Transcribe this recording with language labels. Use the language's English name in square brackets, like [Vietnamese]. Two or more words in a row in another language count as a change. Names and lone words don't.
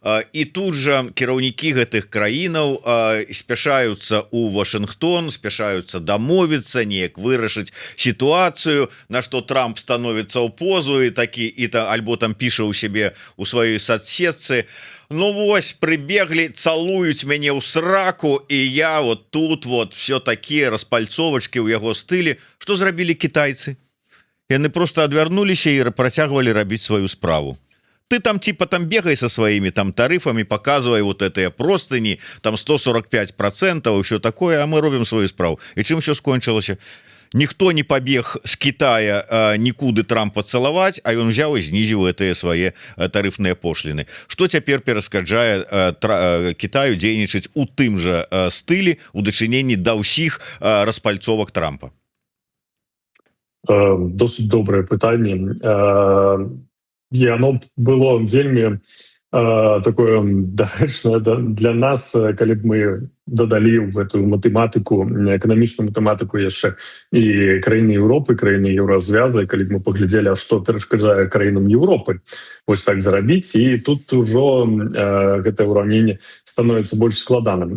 [Belarusian] і тут жа кіраўнікі гэтых краінаў спяшаюцца у Вашингтон, спяшаюцца дамовіцца, неяк вырашыць сітуацыю, на што Трамп становіцца ў позу і такі альбо там піша ў сябе у сваёй соцсетцы: ну вось, прыбеглі, цалуюць мяне ў сраку, і я [Russian] вот тут вот все [Belarusian] такія распальцовачкі ў яго стылі. Што зрабілі кітайцы? Яны просто адвярнуліся і працягвалі рабіць сваю справу. [Russian] Ты там типа там бегай со своими там тарифами, показывай вот это простыни, там 145% и все такое, а мы робим свою справу. И чем все скончилось? Никто не побег с Китая никуды Трампа целовать, а он взял и снизил это свои тарифные пошлины. Что теперь [Belarusian] перешкаджае Китаю дзейнічаць у тым же стылі у дачыненні да ўсіх распальцовак Трампа? Досыць добрае пытанне. І [Russian] оно было [Belarusian] вельмі такое дарэчнае для нас, калі б мы дадалі [Russian] в эту [Belarusian] матэматыку, эканамічную матэматыку яшчэ і краіны Еўропы, краіны Еўразвяза, калі б мы паглядзелі, што перашкаджае краінам Еўропы вось так зарабіць, і тут ужо гэтае ўраўненне становіцца больш складаным.